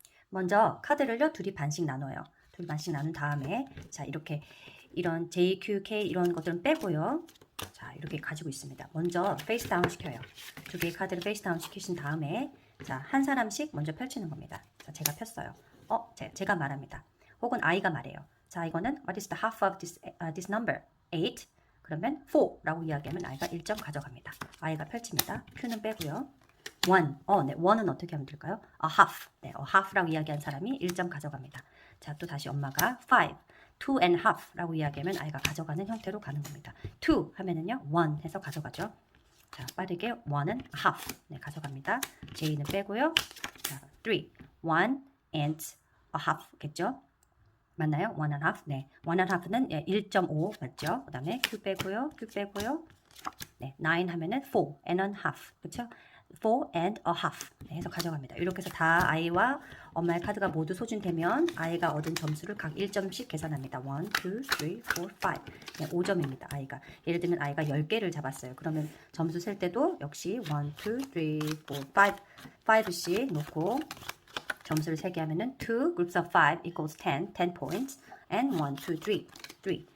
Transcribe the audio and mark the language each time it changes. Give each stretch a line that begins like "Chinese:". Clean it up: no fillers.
Korean: 먼저 카드를요, 둘이 반씩 나눠요. 둘이 반씩 나눈 다음에, 자, 이렇게 이런 J, Q, K 이런 것들은 빼고요. 자, 이렇게 가지고 있습니다. 먼저 페이스 다운 시켜요. 두 개의 카드를 페이스 다운 시키신 다음에, 자, 한 사람씩 먼저 펼치는 겁니다. 자, 제가 폈어요. 제가 말합니다. 혹은 아이가 말해요. 자, 이거는
English: what is the half of this number? 8.
Korean: 그러면 4라고 이야기하면 아이가 1점 가져갑니다. 아이가 펼칩니다. Q는 빼고요. 1. 네, 1은 어떻게 하면 될까요?
English: A half.
Korean: 네, a half라고 이야기한 사람이 1점 가져갑니다. 자, 또 다시 엄마가 5.
English: 2 and half
Korean: 라고 이야기하면 아이가 가져가는 형태로 가는 겁니다. 2 하면은요, 1 해서 가져가죠. 자, 빠르게 1은 half. 네, 가져갑니다. J는 빼고요. 자, 3.
English: 1 and a half겠죠?
Korean: 맞나요?
English: 1 and half.
Korean: 네,
English: 1 and half
Korean: 는 1.5 맞죠? 그 다음에 Q 빼고요. Q 빼고요. 네, 9 하면은
English: 4 and a half.
Korean: 그쵸?
English: 4 and a half
Korean: 네, 해서 가져갑니다. 이렇게 해서 다 아이와 엄마의 카드가 모두 소진되면 아이가 얻은 점수를 각 1점씩 계산합니다. 1, 2, 3, 4, 5 네, 5점입니다. 아이가 예를 들면 아이가 10개를 잡았어요. 그러면 점수 셀 때도 역시 1, 2, 3, 4, 5씩 놓고 점수를 세게 하면은
English: 2 groups of 5 equals 10 points and 1, 2, 3.